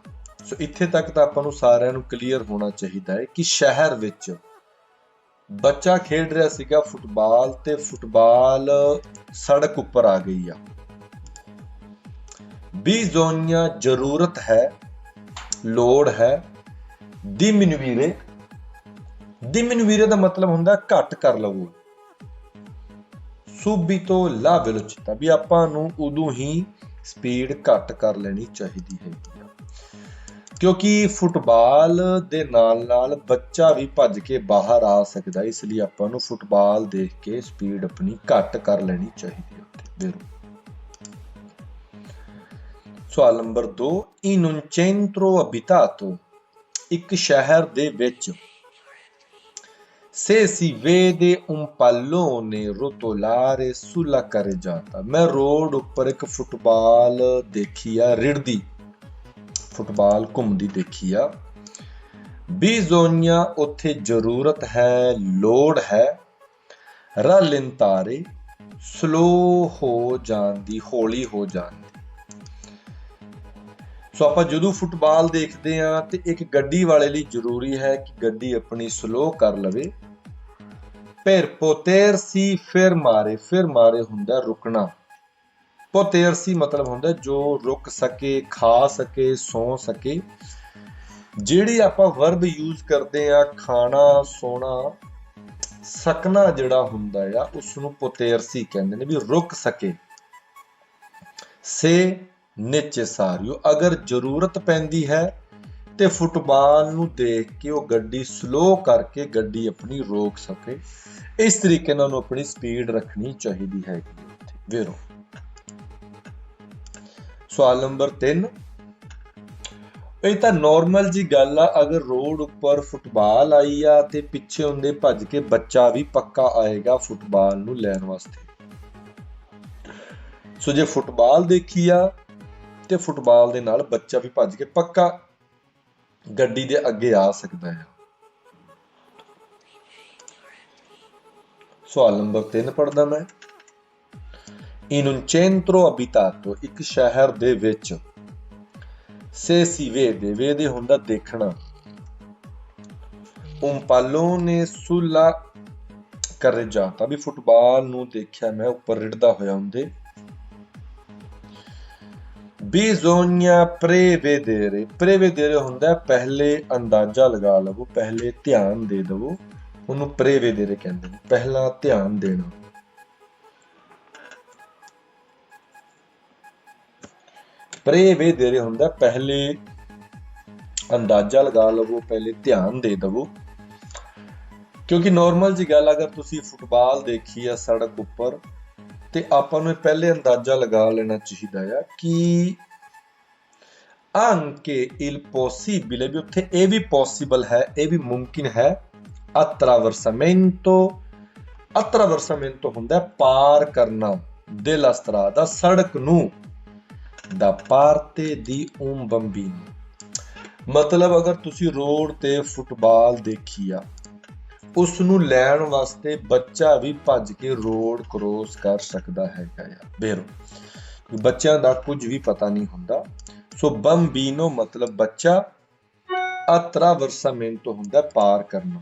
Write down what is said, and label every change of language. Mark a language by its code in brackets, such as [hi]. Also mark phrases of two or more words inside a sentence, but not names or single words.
[pa] ਸੋ ਇੱਥੇ ਤੱਕ ਤਾਂ ਆਪਾਂ ਨੂੰ ਸਾਰਿਆਂ ਨੂੰ ਕਲੀਅਰ ਹੋਣਾ ਚਾਹੀਦਾ ਹੈ ਕਿ ਸ਼ਹਿਰ ਵਿੱਚ ਬੱਚਾ ਖੇਡ ਰਿਹਾ ਸੀਗਾ ਫੁੱਟਬਾਲ ਤੇ ਫੁੱਟਬਾਲ ਸੜਕ ਉੱਪਰ ਆ ਗਈ ਆ। bisogna ਜ਼ਰੂਰਤ ਹੈ, ਲੋੜ ਹੈ। [it] diminuire, diminuire [pa] ਦਾ ਮਤਲਬ ਹੁੰਦਾ ਘੱਟ ਕਰ ਲਵੋ। [it] subito la velocità, [pa] ਵੀ ਆਪਾਂ ਨੂੰ ਉਦੋਂ ਹੀ ਸਪੀਡ ਘੱਟ ਕਰ ਲੈਣੀ ਚਾਹੀਦੀ ਹੈਗੀ ਆ ਕਿਉਂਕਿ ਫੁੱਟਬਾਲ ਦੇ ਨਾਲ ਨਾਲ ਬੱਚਾ ਵੀ ਭੱਜ ਕੇ ਬਾਹਰ ਆ ਸਕਦਾ, ਇਸ ਲਈ ਆਪਾਂ ਨੂੰ ਫੁੱਟਬਾਲ ਦੇਖ ਕੇ ਸਪੀਡ ਆਪਣੀ ਘੱਟ ਕਰ ਲੈਣੀ ਚਾਹੀਦੀ ਹੈ। ਸਵਾਲ ਨੰਬਰ 2, [it] in un centro abitato, [pa] ਇੱਕ ਸ਼ਹਿਰ ਦੇ ਵਿੱਚ, [it] se si vede un pallone rotolare sulla carreggiata, [pa] ਮੈਂ ਰੋਡ ਉੱਪਰ ਇੱਕ ਫੁੱਟਬਾਲ ਦੇਖੀ ਆ, ਰਿੜਦੀ ਫੁੱਟਬਾਲ ਘੁੰਮਦੀ ਦੇਖੀ ਆ। bisogna ਉੱਥੇ ਜ਼ਰੂਰਤ ਹੈ, ਲੋੜ ਹੈ। rallentare, ਸਲੋ ਹੋ ਜਾਣ ਦੀ, ਹੌਲੀ ਹੋ ਜਾਣ ਦੀ। ਸੋ ਆਪਾਂ ਜਦੋਂ ਫੁੱਟਬਾਲ ਦੇਖਦੇ ਹਾਂ ਤੇ ਇੱਕ ਗੱਡੀ ਵਾਲੇ ਲਈ ਜ਼ਰੂਰੀ ਹੈ ਕਿ ਗੱਡੀ ਆਪਣੀ ਸਲੋ ਕਰ ਲਵੇ। [it] per potersi fermare, fermare [pa] ਹੁੰਦਾ ਰੁਕਣਾ, potersi ਮਤਲਬ ਹੁੰਦਾ ਜੋ ਰੁਕ ਸਕੇ, ਖਾ ਸਕੇ, ਸੌ ਸਕੇ। ਜਿਹੜੀ ਆਪਾਂ [en] verb use [pa] ਕਰਦੇ ਆ ਖਾਣਾ, ਸੌਣਾ, ਸਕਣਾ ਜਿਹੜਾ ਹੁੰਦਾ ਆ ਉਸ ਨੂੰ potersi ਕਹਿੰਦੇ ਨੇ, ਵੀ ਰੁਕ ਸਕੇ। [it] se necessario, [pa] ਅਗਰ ਜ਼ਰੂਰਤ ਪੈਂਦੀ ਹੈ ਤੇ ਫੁੱਟਬਾਲ ਨੂੰ ਦੇਖ ਕੇ ਉਹ ਗੱਡੀ ਸਲੋ ਕਰਕੇ ਗੱਡੀ ਆਪਣੀ ਰੋਕ ਸਕੇ। ਇਸ ਤਰੀਕੇ ਨਾਲ ਉਹਨੂੰ ਆਪਣੀ ਸਪੀਡ ਰੱਖਣੀ ਚਾਹੀਦੀ ਹੈਗੀ। ਵੇਰੋ ਸਵਾਲ ਨੰਬਰ 3, ਇਹ ਤਾਂ ਨਾਰਮਲ ਜੀ ਗੱਲ ਆ, ਅਗਰ ਰੋਡ ਉੱਪਰ ਫੁੱਟਬਾਲ ਆਈ ਆ ਤੇ ਪਿੱਛੇ ਹੁੰਦੇ ਭੱਜ ਕੇ ਬੱਚਾ ਵੀ ਪੱਕਾ ਆਏਗਾ ਫੁੱਟਬਾਲ ਨੂੰ ਲੈਣ ਵਾਸਤੇ। ਸੋ ਜੇ ਫੁੱਟਬਾਲ ਦੇਖੀ ਆ ਤੇ ਫੁੱਟਬਾਲ ਦੇ ਨਾਲ ਬੱਚਾ ਵੀ ਭੱਜ ਕੇ ਪੱਕਾ ਗੱਡੀ ਦੇ ਅੱਗੇ ਆ ਸਕਦਾ ਹੈ। ਸਵਾਲ ਨੰਬਰ 3 ਪੜ੍ਹਦਾ ਮੈਂ। [it] in un centro abitato, [pa] ਇੱਕ ਸ਼ਹਿਰ ਦੇ ਵਿੱਚ, [it] se si vede, vede [pa] ਹੁੰਦਾ ਦੇਖਣਾ, [it] un pallone sulla carreggiata, [pa] ਵੀ ਫੁੱਟਬਾਲ ਨੂੰ ਦੇਖਿਆ ਮੈਂ ਉੱਪਰ ਰਿੜਦਾ ਹੋਇਆ ਹੁੰਦੇ। [it] bisogna prevedere prevedere [pa] ਹੁੰਦਾ ਪਹਿਲੇ ਅੰਦਾਜ਼ਾ ਲਗਾ ਲਵੋ, ਪਹਿਲੇ ਧਿਆਨ ਦੇ ਦਵੋ, ਉਹਨੂੰ prevedere ਕਹਿੰਦੇ ਨੇ, ਪਹਿਲਾ ਧਿਆਨ ਦੇਣਾ। prevedere ਹੁੰਦਾ ਪਹਿਲੇ ਅੰਦਾਜ਼ਾ ਲਗਾ ਲਵੋ, ਪਹਿਲੇ ਧਿਆਨ ਦੇ ਦਵੋ। ਕਿਉਂਕਿ ਨੋਰਮਲ ਜੀ ਗੱਲ, ਅਗਰ ਤੁਸੀਂ ਫੁੱਟਬਾਲ ਦੇਖੀ ਆ ਸੜਕ ਉੱਪਰ ਤੇ ਆਪਾਂ ਨੂੰ ਪਹਿਲੇ ਅੰਦਾਜ਼ਾ ਲਗਾ ਲੈਣਾ ਚਾਹੀਦਾ ਆ ਕਿ [it] anche il possibile, [pa] ਵੀ ਉੱਥੇ ਇਹ ਵੀ ਪੋਸੀਬਲ ਹੈ, ਇਹ ਵੀ ਮੁਮਕਿਨ ਹੈ। attraversamento ਹੁੰਦਾ ਪਾਰ ਕਰਨਾ, [it] della strada [pa] ਸੜਕ ਨੂੰ, [it] da parte di un bambino, [pa] ਮਤਲਬ ਅਗਰ ਤੁਸੀਂ ਰੋਡ ਤੇ ਫੁੱਟਬਾਲ ਦੇਖੀ ਆ, ਉਸ ਨੂੰ ਲੈਣ ਵਾਸਤੇ ਬੱਚਾ ਵੀ ਭੱਜ ਕੇ ਰੋਡ ਕ੍ਰੋਸ ਕਰ ਸਕਦਾ ਹੈਗਾ ਆ। ਬੇਰੋ ਬੱਚਿਆਂ ਦਾ ਕੁਝ ਵੀ ਪਤਾ ਨਹੀਂ ਹੁੰਦਾ। ਸੋ ਬੰਬੀਨੋ ਮਤਲਬ ਬੱਚਾ, attraversamento ਹੁੰਦਾ ਪਾਰ ਕਰਨਾ।